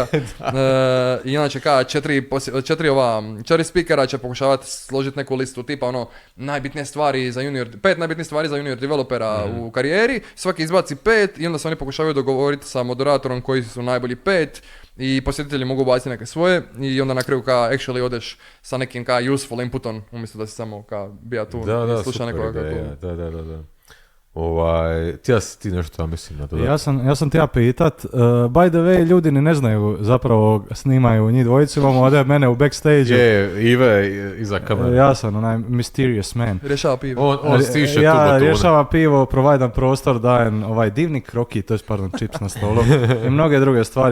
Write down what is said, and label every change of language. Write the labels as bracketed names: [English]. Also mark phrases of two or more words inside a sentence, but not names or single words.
[Croatian] I inače četiri speakera će pokušavati složiti neku listu tipa najbitnije stvari za pet najbitnijih stvari za [English] junior developera [Croatian] u karijeri, svaki izbaci 5 i onda se oni pokušavaju dogovoriti sa moderatorom koji su najbolji 5 i posjetitelji mogu baciti neke svoje i onda na kraju actually odeš sa nekim [English] useful inputom [Croatian] umjesto da si samo bija tu i sluša nekoga kako... Da. Ti nešto mislim na to. Ja sam ti pitat, [English] by the way, [Croatian] ljudi ni ne znaju, zapravo snimaju njih dvojicu, imamo ovdje mene u backstage. Je, Ive iza kamere. Ja sam onaj [English] mysterious man. [Croatian] Rješava pivo. On stiše tu Ja batune. rješava pivo, provajdam prostor, dajem divni kroki, to je čips na stolu i mnoge druge stvari.